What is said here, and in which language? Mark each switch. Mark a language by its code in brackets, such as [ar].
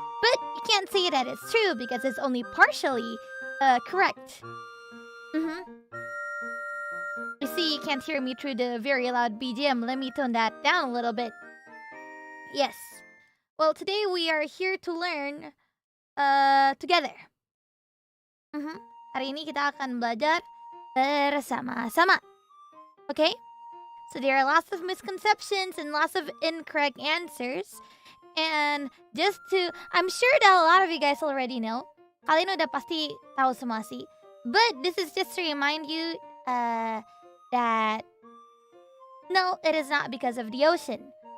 [en] But you can't say that it's true because it's only partially, correct. You see, you can't hear me through the very loud BGM. Let me tone that down a little bit. Yes. Well, today we are here to learn, together. [id] Hari ini kita akan belajar bersama-sama. [en] Okay? So there are lots of misconceptions and lots of incorrect answers. And just to, I'm sure that a lot of you guys already know. [id] Kalian udah pasti tahu semua sih. [en] But this is just to remind you that no, it is not because of the ocean.